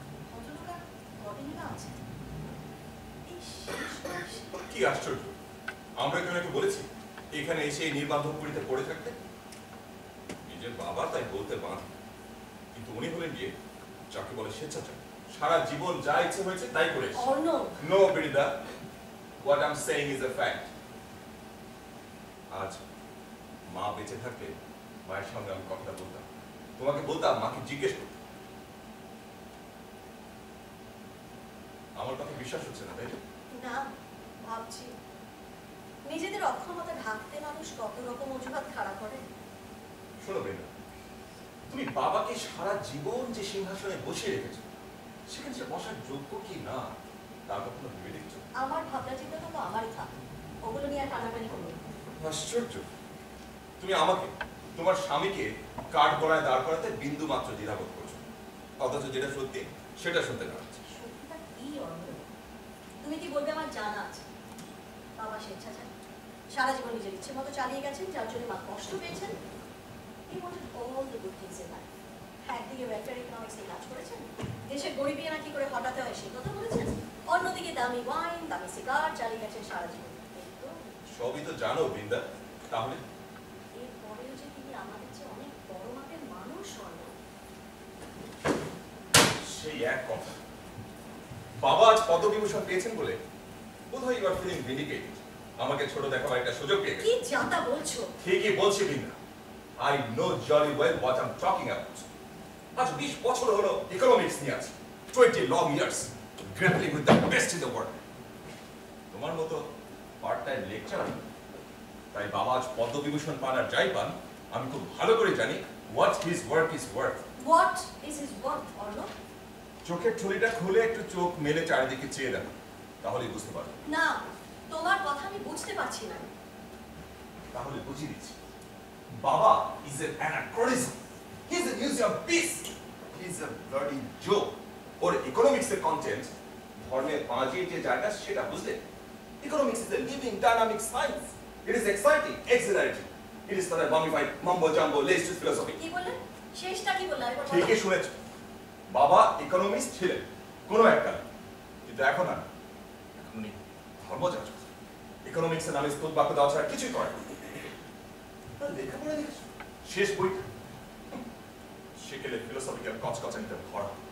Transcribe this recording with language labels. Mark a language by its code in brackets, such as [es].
[bn] ভদ্রলোক কদিনই আছে, এই শেষ বয়সে। কি আশ্চর্য! আমরা কেন একটু বলেছি এখানে এসে এই নির্বান্ধবপুরীতে পড়ে থাকতে? নিজের বাবা তাই বলতে বাঁধ, কিন্তু উনি হলেন গিয়ে যাকে বলে স্বেচ্ছাচারী। সারা জীবন যা ইচ্ছে হয়েছে তাই করেছে। [en] No বিরিদা, what I'm saying is a fact. [bn] আজ মা বেঁচে থাকলে মায়ের সঙ্গে আমি কথাটা বলতাম, তোমাকে বলতাম, মাকে জিজ্ঞেস করতাম। আমার কথা বিশ্বাস হচ্ছে না, তাই না? ভাবছি নিজেদের অক্ষমতা ঢাকতে মানুষ কত রকম অজুহাত খাড়া করে। শোনো বেনা, তুমি বাবাকে সারা জীবন যে সিংহাসনে বসিয়ে রেখেছো, সেখানে সে বসার যোগ্য কি না তার কখনো ভেবে দেখছো? আমার ভাবনা চিন্তা তো আমারই থাক, ওগুলো নিয়ে আর টানাটানি করবো না। আশ্চর্য! তুমি আমাকে, তোমার স্বামীকে কাঠ গড়ায় দাঁড় করাতে বিন্দু মাত্র দ্বিধাবোধ করছো, অথচ যেটা সত্যি সেটা শুনতে পাচ্ছি। সত্যিটা কি অর্থ? তুমি কি বলবে আমার জানা আছে? বাবা স্বেচ্ছাচারী, সারা জীবন নিজের ইচ্ছে মতো চালিয়ে গেছেন, যার জন্য মা কষ্ট পেয়েছেন। [en] He wanted all the good things in life. [bn] একদিকে ওয়েলফেয়ার ইকোনমিক্সে কাজ করেছেন, দেশের গরিবী না কি করে হটাতে হয় সে কথা বলেছেন, অন্যদিকে দামি ওয়াইন, দামি সিগার চালিয়ে গেছেন সারা জীবন। সবই তো জানো বৃন্দা, তাহলে এরপরেও যে তিনি আমাদের চেয়ে অনেক বড় মাপের মানুষ হন। সেই এক কথা, বাবা আজ পদ্মবিভূষণ পেয়েছেন বলে বোধহয় [en] you are feeling ভিন্ডিকেটেড, [bn] আমাকে ছোট দেখাবার একটা সুযোগ পেয়ে গেছে। কি যাতা বলছো? ঠিকই বলছি Brinda, [en] I know jolly well what I'm talking about. [bn] আজ 20 বছর হলো ইকোনমিক্স নিয়ে আছি, [en] 20 long years grappling with the best in the world. [bn] তোমার মতো পার্ট টাইম লেকচারার, তাই বাবা আজ পদ্মবিভূষণ পান আর যাই পান, আমি খুব ভালো করে জানি [en] what his work is worth. What is his worth, Arnab? [bn] চোখের ঠুলিটা খুলে একটু চোখ মেলে চারিদিকে চেয়ে দেখো, তাহলেই বুঝতে পারবে। না, তোমার কথা আমি বুঝতে পারছি না। তাহলে বুঝিয়ে দিচ্ছি, বাবা [en] is an anachronism. He is a museum piece. He is a bloody joke. [bn] Or economics এর কন্টেন্ট ধর্মের বাঁজির যে জায়গা সেটা বুঝলে, economics [en] is a living dynamic science. It is exciting, exhilarating. It is not a mummified mumbo jumbo laced with philosophy. [bn] কি বললেন? শেষটা কি বললেন? ঠিকই শুনেছো, বাবা ইকোনমিস্ট ছিলেন কোনো একটা, কিন্তু এখন আর, এখন উনি ধর্মযাজক। ইকোনমিক্সের নামে স্তোত বাক্য দেওয়া ছাড়া কিছুই করে না। লেখাপড়া দেখেছ শেষ বইটা সেকেলে ফিলোসফিক্যাল কচকচানিতে ভরা।